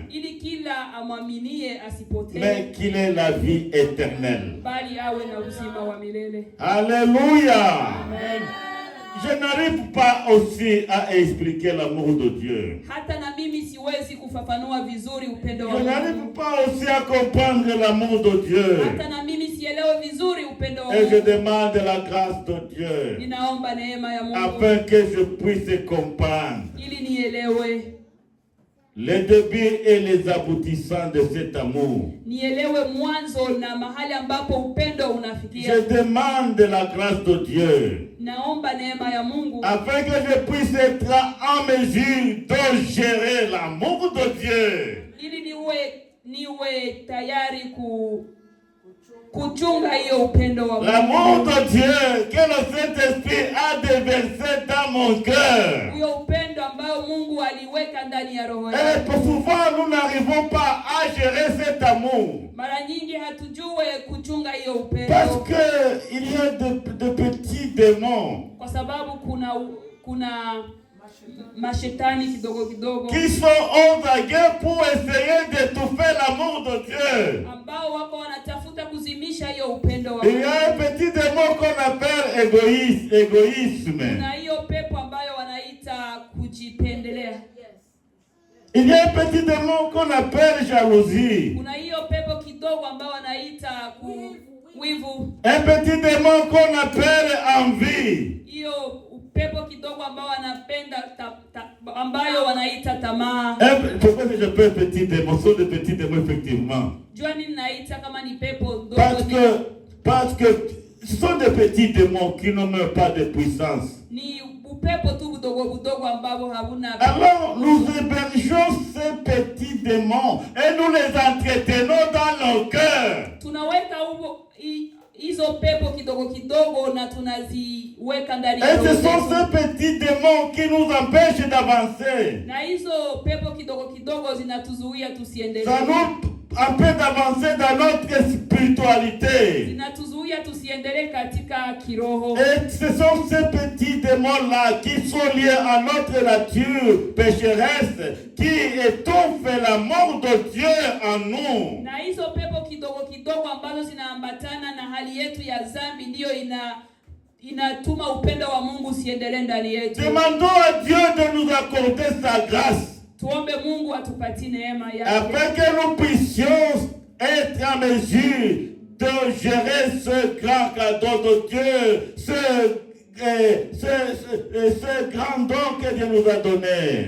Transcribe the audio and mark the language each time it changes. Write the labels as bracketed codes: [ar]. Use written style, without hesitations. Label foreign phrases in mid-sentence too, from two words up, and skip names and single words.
[sw] ili kila amwaminie asipotee [fr] mais qu'il ait la vie éternelle. [sw] bali awe na uzima wa milele. [fr] Alléluia. [sw] Amen. [fr] Je n'arrive pas aussi à expliquer l'amour de Dieu. [sw] Hata na mimi siwezi kufafanua vizuri upendo wa [fr] Je [sw] Mungu. [fr] n'arrive pas aussi à comprendre l'amour de Dieu. [sw] Hata na mimi sielewe vizuri upendo wa [fr] Et je [sw] Mungu. [fr] demande la grâce de Dieu [sw] Ninaomba neema ya Mungu [fr] afin que je puisse comprendre [sw] ili nielewe, [fr] les débuts et les aboutissants de cet amour. [sw] nielewe mwanzo na mahali ambapo upendo unafikia. [fr] Je demande la grâce de Dieu [sw] Naomba neema ya Mungu [fr] afin que je puisse être en mesure de gérer l'amour de Dieu. [sw] ili niwe tayari kuchunga hiyo upendo wa [fr] L'amour [sw] Mungu. [fr] de Dieu que le Saint-Esprit a déversé dans mon cœur. [sw] Huyo upendo ambao Mungu aliweka ndani ya roho [fr] Et [sw] yake. [fr] souvent nous n'arrivons pas à gérer cet amour. [sw] Mara nyingi hatujue kuchunga hiyo upendo. [fr] Parce que il y a de petits démons [sw] Kwa sababu kuna mashetani kidogo [fr] qui sont aux aguets pour essayer d'étouffer l'amour de Dieu. [sw] ambao wako wanatafuta kuzimisha hiyo upendo wa [fr] Il y [sw] Mungu. [fr] a un petit démon qu'on appelle égoïsme. [sw] Kuna hiyo pepo ambayo wanaita kujipendelea. [fr] Il y a un petit démon qu'on appelle jalousie. [sw] Kuna hiyo pepo kidogo ambayo wanaita wivu. [fr] Un petit démon qu'on appelle envie. [sw] Hiyo pepo kidogo ambayo wanapenda ambayo wanaita tamaa. [fr] Pourquoi je peux petit démon? Ce sont des petits démons effectivement. [sw] Jua nini naita kama ni pepo dogo? [fr] Parce que ce sont des petits démons qui ne meurent pas de puissance. [sw] Ni upepo tu budogo ambao havuna. [fr] Alors nous hébergeons ces petits démons et nous les entretenons dans nos cœurs. [sw] Tunaweka hizo pepo kidogo na tunaziweka ndani ya [fr] Et [sw] roho [fr] ce sont [sw] zetu. [fr] ces petits démons qui nous empêchent d'avancer. [sw] Na hizo pepo kidogo zinatuzuia tusiendelee. [fr] Ça nous empêche d'avancer dans notre spiritualité. [sw] Zinatuzuia tusiendelee katika kiroho. [fr] Et ce sont ces petits démons-là qui sont liés à notre nature pécheresse, qui étouffent l'amour de Dieu en nous. [sw] Na hizo pepo kidogo ambazo zinaambatana na hali yetu ya dhambi ndio inatuma upendo wa Mungu usiendelee ndani yetu. [fr] Demandons à Dieu de nous accorder sa grâce, [sw] Tuombe Mungu atupatie neema yake [fr] afin que nous puissions être en mesure de gérer ce grand cadeau de Dieu, ce grand don que Dieu nous a donné.